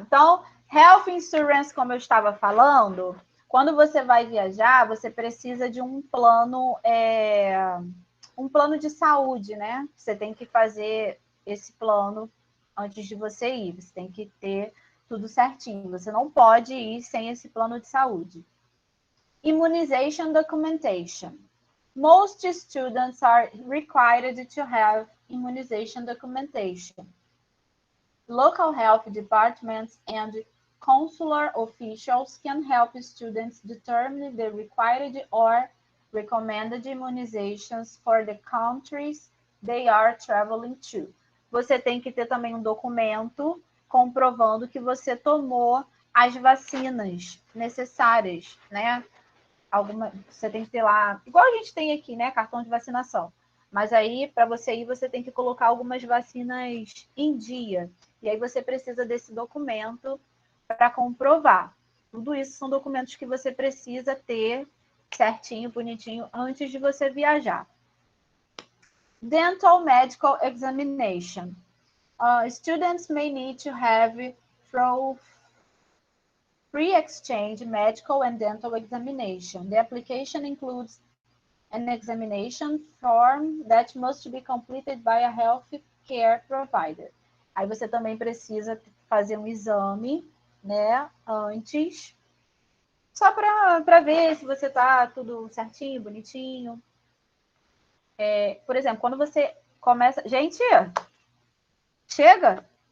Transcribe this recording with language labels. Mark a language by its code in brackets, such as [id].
[pt] Então, health insurance, como eu estava falando, quando você vai viajar, você precisa de um plano de saúde, né? Você tem que fazer esse plano antes de você ir. Você tem que ter tudo certinho. Você não pode ir sem esse plano de saúde. [en] Immunization documentation. Most students are required to have immunization documentation. Local health departments and consular officials can help students determine the required or recommended immunizations for the countries they are traveling to. [pt] Você tem que ter também um documento comprovando que você tomou as vacinas necessárias, né? Você tem que ter lá, igual a gente tem aqui, né? Cartão de vacinação. Mas aí, para você ir, você tem que colocar algumas vacinas em dia. E aí você precisa desse documento para comprovar. Tudo isso são documentos que você precisa ter certinho, bonitinho, antes de você viajar. [en] Dental medical examination. Students may need to have pre-exchange medical and dental examination. The application includes an examination form that must be completed by a health care provider. [pt] Aí você também precisa fazer um exame, né, antes, só para ver se você tá tudo certinho, bonitinho. Por exemplo, quando você começa... Gente, chega!